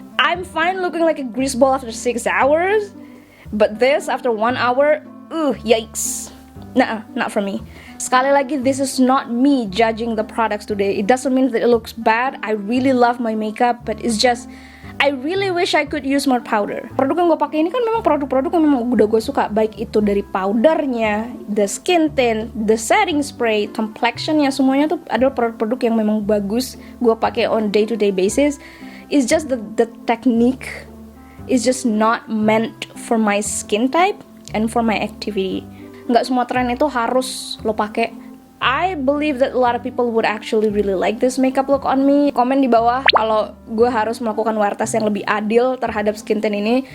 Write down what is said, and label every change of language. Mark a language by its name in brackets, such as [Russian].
[English] I'm fine looking like a grease ball after 6 hours, but this after 1 hour, yikes. Nah, not for me. [Indonesian] Sekali lagi, [English] this is not me judging the products today. It doesn't mean that it looks bad. I really love my makeup, but it's just I really wish I could use more powder. [Indonesian] Produk yang gue pakai ini kan memang produk-produk yang memang udah gue suka, baik itu dari powdernya, [English] the skin tint, the setting spray, [Indonesian] complexionnya, semuanya tuh adalah produk-produk yang memang bagus gue pakai [English] on day-to-day basis. It's just the technique is just not meant for my skin type and for my activity. [Indonesian] Nggak semua tren itu harus lo pakai. [English] I believe that a lot of people would actually really like this makeup look on me. [Indonesian] Komen di bawah kalau gue harus melakukan wear tas yang lebih adil terhadap skin tint ini.